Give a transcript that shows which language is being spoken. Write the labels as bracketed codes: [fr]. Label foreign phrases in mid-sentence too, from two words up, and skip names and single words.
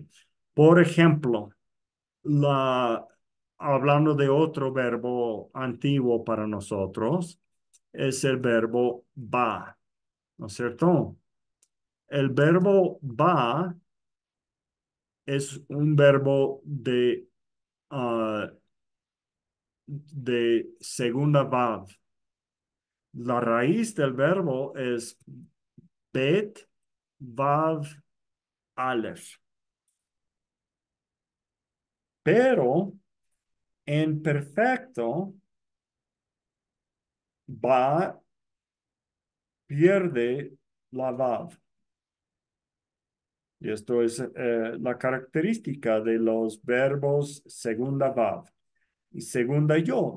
[es] Por ejemplo, hablando de otro verbo antiguo para nosotros, es el verbo va, ¿no es cierto? El verbo va es un verbo de segunda vav. La raíz del verbo es bet, vav, aleph. Pero en perfecto, va pierde la vav. Y esto es la característica de los verbos segunda vav y segunda yod.